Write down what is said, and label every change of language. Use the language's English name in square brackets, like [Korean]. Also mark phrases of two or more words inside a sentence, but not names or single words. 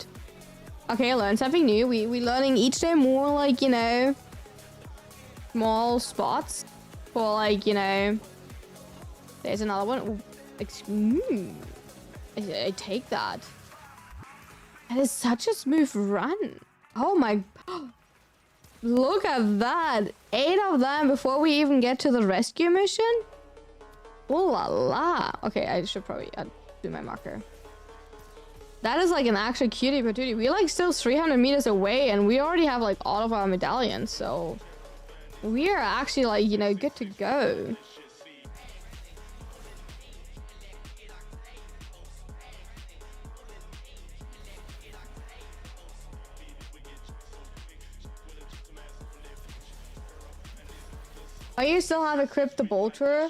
[English] Okay, I learned something new. We learning each day more, like, you know, small spots for, like, you know. There's another one. I take that. That is such a smooth run. Oh my. Look at that. 8 of them before we even get to the rescue mission. Oh la la. Okay, I should probably do my marker. That is like an actual cutie patootie. We're like still 300 meters away and we already have like all of our medallions. So we are actually like, you know, good to go. Oh, you still have equipped the bolter?